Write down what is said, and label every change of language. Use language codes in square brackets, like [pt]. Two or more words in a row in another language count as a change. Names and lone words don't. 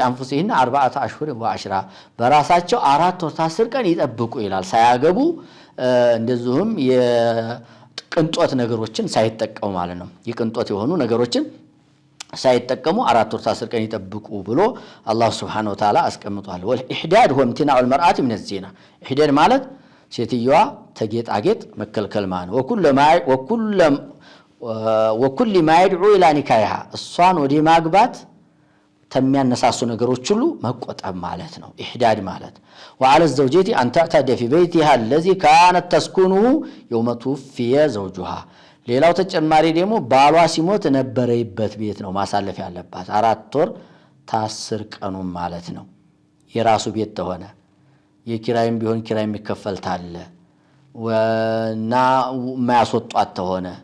[ar] أنفسهن أربعة أشهر وعشرا [am] በራሳቸው 4 ወር 10 ቀን ይጠብቁ ይላል። ሳያገቡ እንደዚሁም የቅንጦት ነገሮችን ሳይጠቀሙ ማለት ነው። የቅንጦት የሆኑ ነገሮችን ሳይጠቀሙ 4 ወር 10 ቀን ይጠብቁ ብሎ አላህ [ar] سبحانه وتعالى [am] አስቀምጧል። ወልኢህዳድ [ar] هو امتناع المرأة من الزنا። [am] ኢህዳድ ማለት ሴትየዋ ተጌጣጌጥ መከልከል ማለት ወኩል [ar] ما يدعو الى نكاحها [am] እሷን ወደ ማግባት ተሚያነሳሱ ነገሮች ሁሉ መቆጠብ ማለት ነው ኢህዳድ ማለት [ar] وعلى الزوجة أن تعتد في بيتها الذي كانت تسكنه يوم توفي زوجها [am] ሌላው ተጨማሪ ደግሞ ባሏ ሲሞት ነበረይበት ቤት ነው ማሳለፍ ያለባት 4 ወር ታስር ቀኑ ማለት ነው የራሱ ቤት ተሆነ የኪራይም ቢሆን ኪራይ የሚከፈልታል ወና ማያስወጣት ተሆነ